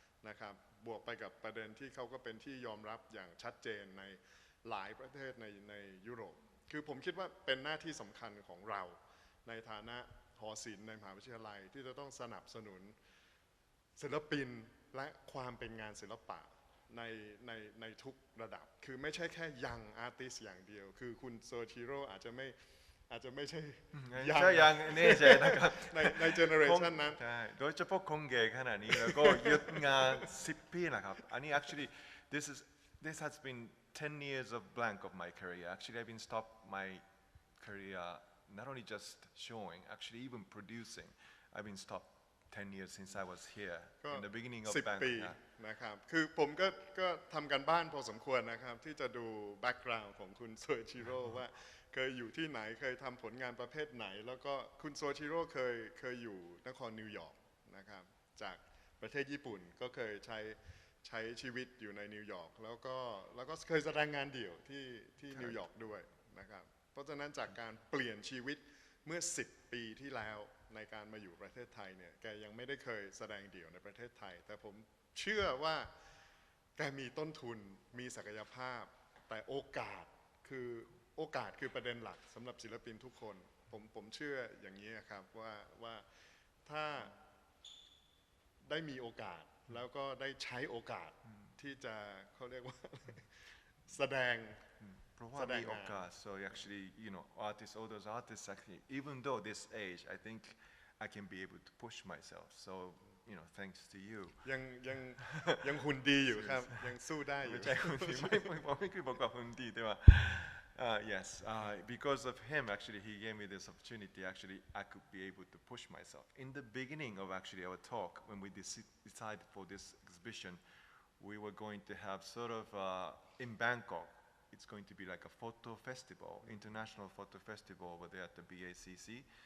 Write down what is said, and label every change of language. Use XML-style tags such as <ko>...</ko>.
<th>นะครับบวกไปกับประเด็นที่เขาก็เป็นที่ยอมรับอย่างชัดเจนในหลายประเทศในยุโรปคือผมคิดว่าเป็นหน้าที่สำคัญของเราในฐานะหอศิลป์ในมหาวิทยาลัยที่จะต้องสนับสนุนศิลปินและความเป็นงานศิลปะในในทุกระดับคือไม่ใช่แค่ยังอาร์ติสอย่างเดียวคือคุณโซชิโร่อาจจะไม่ใช่ ใช่ยังแน่ใจนะครับ ในเจเนอเรชันนั้น ใช่โดยเฉพาะคงเกขนาดนี้แล้วก็หยุดงาน10 ปีนะครับอันนี้</th> <en>actually this has been 10 years of blank of my career actually I've been stopped my career not only just showing actually even producing I've been stopped 10 years since I was here</en> <th>ก็</th> <en>in the beginning of</en> <th>10</th> <en>Bangkok</en> <th>ปีนะครับคือผมก็ทำกันบ้านพอสมควรนะครับที่จะดูแบ็กกราวน์ของคุณโซชิโร่ว่าเคยอยู่ที่ไหนเคยทำผลงานประเภทไหนแล้วก็คุณโซชิโร่เคยอยู่นครนิวยอร์กนะครับจากประเทศญี่ปุ่นก็เคย ใช้ชีวิตอยู่ในนิวยอร์กแล้วก็เคยแสดงงานเดี่ยวที่นิวยอร์กด้วยนะครับเพราะฉะนั้นจากการเปลี่ยนชีวิตเมื่อ10 ปีที่แล้วในการมาอยู่ประเทศไทยเนี่ยแกยังไม่ได้เคยแสดงเดี่ยวในประเทศไทยแต่ผมเชื่อว่า แกมีต้นทุนมีศักยภาพแต่โอกาสคือประเด็นหลักสำหรับศิลปินทุกคนผมเชื่ออย่างนี้ครับว่าถ้าได้มีโอกาสแล้วก็ได้ใช้โอกาสที่จะเขาเรียกว่า แสดง เพราะว่ามีโอกาส</th> <en>so actually you know artists all those artists actually even though this age I think I can be able to push myself so you know thanks to you</en> <th>ยังหุ่นดีอยู่ครับยังสู้ได้อยู่ ไม่ใช่หุ่นดีไม่คือบอกว่าหุ่นดีแต่ว่า</th> <en>yes because of him actually he gave me this opportunity actually I could be able to push myself in the beginning of actually our talk when we decided for this exhibition we were going to have sort of in Bangkok it's going to be like a photo festival, international photo festival over there at the BACC.</en>